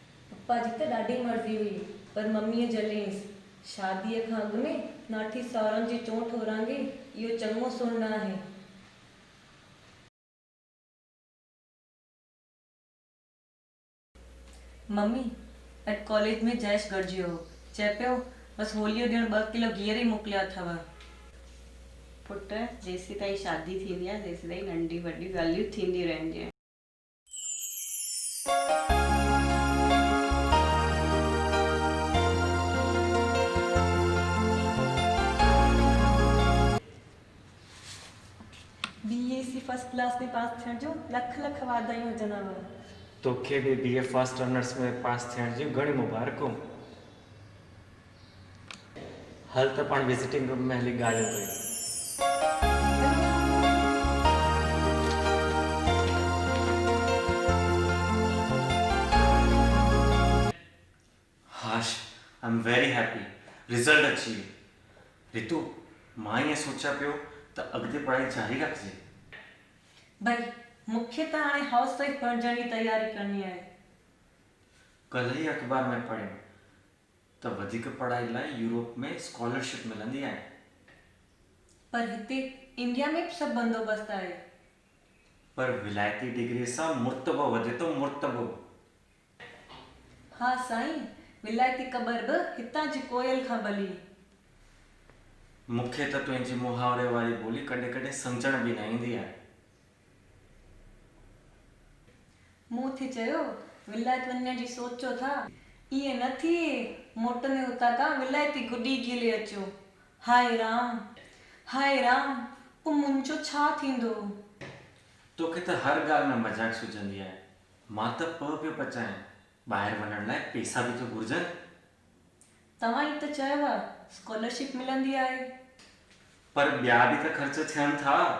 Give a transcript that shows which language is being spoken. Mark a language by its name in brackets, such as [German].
[Sindhi] पप्पा जी त ॾाढी मर्ज़ी हुई, पर मम्मीअ जलेंसि। शादीअ खां अॻु में नाठी सावरनि जी चोट होरांगे, इहो चङो सुण न आहे। मम्मी, अॼु कॉलेज में जयेश गॾिजियो हो। चए पियो बसि होलीअ ॾिणु 2 किलो गिहर ई मोकिलिया अथव। पुट, जेसीं ताईं शादी थींदी आहे तेसीं ताईं नंढी वॾी ॻाल्हियूं थींदियूं रहंदियूं आहिनि। BSc फर्स्ट क्लास में पास थियण जो लख लख वाधायूं हुजनव। तोखे बि BA फर्स्ट ऑनर्स में पास थियण जी घणी मुबारकूं। हल त पाण विजिटिंग रूम में हली ॻाल्हियूं कयूं। हाश, [English] I am very happy. [Sindhi] Result अची वियो। रितु, मां ईअं सोचा पियो त अॻिते पढ़ाई जारी रखिजे। भाई, मूंखे त हाणे हाउस वाइफ बणजण जी तयारी करणी आहे। कल्ह ई अख़बार में पढ़ियो त वधीक पढ़ाई लाइ यूरोप में स्कॉलरशिप मिलंदी आहे। पर हिते इंडिया में बि सभु बंदोबस्त आहे। पर विलायती डिग्री सां मुर्तबो वधे थो, मुर्तबो। हाँ साईं, विलायती क़बर बि हितां जी कोयल खां भली। मूंखे त तुंहिंजी मुहावरे वारी ॿोली कॾहिं कॾहिं सम्झण बि न ईंदी आहे। मूं थे चयो विलायत वञण जी सोचो था, इहे न थिए मोटने उतां खां विलायती गुॾी गिले अचो। हाय राम, हाय राम, पोइ मुंहिंजो छा थींदो? तोखे त हर ॻाल्हि में मज़ाक सुझंदी आहे। मां त पियो पचायां, ॿाहिरि वञण लाइ पैसा बि त घुरिजनि। तव्हां ई त चयव स्कॉलरशिप मिलंदी आहे। पर ॿिया बि त ख़र्च थियनि था।